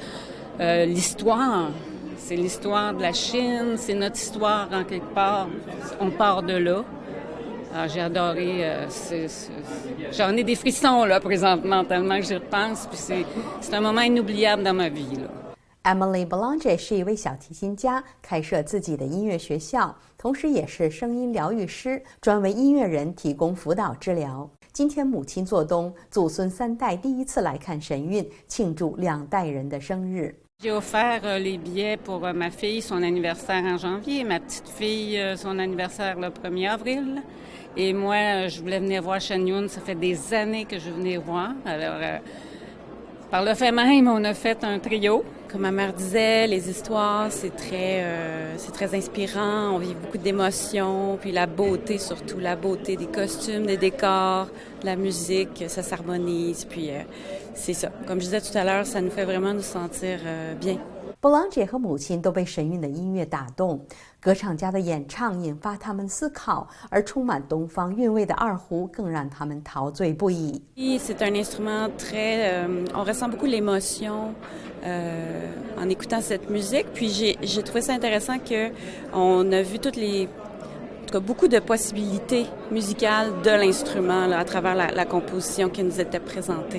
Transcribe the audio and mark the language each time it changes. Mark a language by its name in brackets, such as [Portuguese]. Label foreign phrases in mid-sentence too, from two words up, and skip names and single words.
[French] L'histoire, c'est l'histoire de la Chine, c'est notre histoire en quelque part. On part de là. Alors, j'ai adoré. J'en ai des frissons là présentement tellement que j'y repense. Puis c'est un moment inoubliable dans ma vie là。 [Chinese] Emily Belanger 是一位小提琴家，开设自己的音乐学校，同时也是声音疗愈师，专为音乐人提供辅导治疗。今天母亲做冬，祖孙3代第一次来看神韵，庆祝2代人的生日。 [French] J'ai offert les billets pour ma fille, son anniversaire en janvier, ma petite fille, son anniversaire le 1er avril. Et moi, je voulais venir voir Shen Yun. Ça fait des années que je venais voir. Alors, par le fait même, on a fait un trio. Comme ma mère disait, les histoires, c'est très inspirant. On vit beaucoup d'émotions, puis la beauté surtout, la beauté des costumes, des décors, de la musique, ça s'harmonise. Puis c'est ça. Comme je disais tout à l'heure, ça nous fait vraiment nous sentir bien. [Chinese] Belanger 和母亲都被神韵的音乐打动，歌唱家的演唱引发他们思考，而充满东方韵味的二胡更让他们陶醉不已。 [French] C'est un instrument très, on ressent beaucoup l'émotion en écoutant cette musique. Puis j'ai trouvé ça intéressant que on a vu beaucoup de possibilités musicales de l'instrument là, à travers la composition qui nous était présentée.